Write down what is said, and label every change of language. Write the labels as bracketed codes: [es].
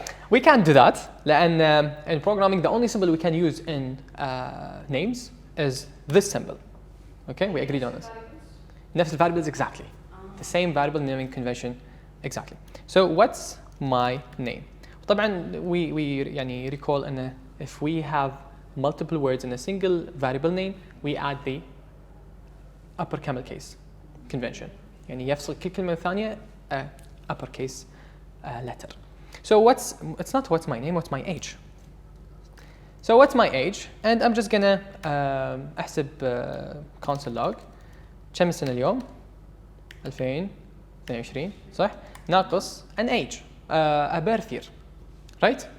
[en] We can't do that لأن in programming the only symbol we can use in names is this symbol. Okay, we agreed on this. نفس variables exactly. The same variable naming convention exactly. So what's my name? طبعا we يعني recall أن if we have multiple words in a single variable name, we add the upper camel case convention. [ar] يعني يفصل كل كلمة ثانية uppercase letter. [en] So it's not what's my name, what's my age. So what's my age? And I'm just gonna أحسب console log [ar] كم السنة اليوم؟ [en] 2022 صح؟ ناقص an age a birth year, right?